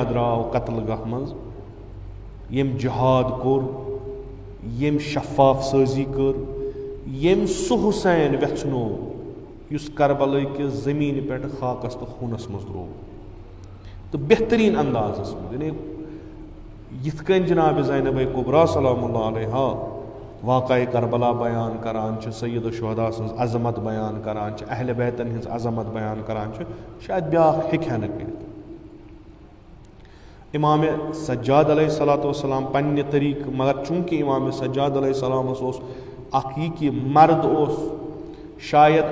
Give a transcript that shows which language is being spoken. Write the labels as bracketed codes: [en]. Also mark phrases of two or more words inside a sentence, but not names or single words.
[ks] درٛاو قتل گاہ منٛز ییٚمۍ جہاد کوٚر ییٚمۍ شفاف سٲزی کٔر ییٚمۍ سُہ حُسین ویٚژھنوو یُس کربلہ کِس زٔمیٖنہِ پٮ۪ٹھ خاکس تہٕ خوٗنس منٛز درٛاو تہٕ بہتریٖن اندازس منٛز یعنی یِتھ کٔنۍ جناب زینبے کُبرا [ar] سلام اللہ علیہا [ks] واقعہ کربلا بیان کران چھِ سید الشہدا سٕنٛز عظمت بیان کران چھِ اہلِ بیتن ہٕنٛز عظمت بیان کران چھِ شاید بیاکھ ہیٚکہِ ہا نہٕ کٔرِتھ امام سجاد [ar] علیہ الصلاۃ وسلام [ks] پننہِ طریقہٕ مگر چوٗنٛکہِ امام سجاد علیہ السلامس اوس اکھ یہِ کہِ مرد اوس شاید